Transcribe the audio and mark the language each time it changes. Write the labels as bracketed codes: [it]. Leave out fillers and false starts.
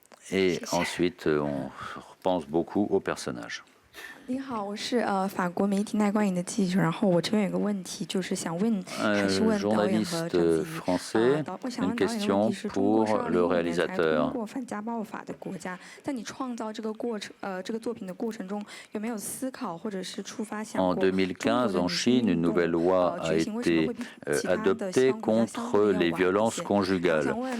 [fr] Et ensuite, on pense beaucoup aux personnages. [zh] 您好，我是法国媒体耐光影的记者，然后我这边有个问题，就是想问，还是问导演和 [fr] journaliste français, une question pour le réalisateur. [zh] 通过反家暴法的国家，在你创造这个过程，这个作品的过程中，有没有思考或者是触发想过？ [fr] En 2015, en Chine, une nouvelle loi a été adoptée contre les violences conjugales.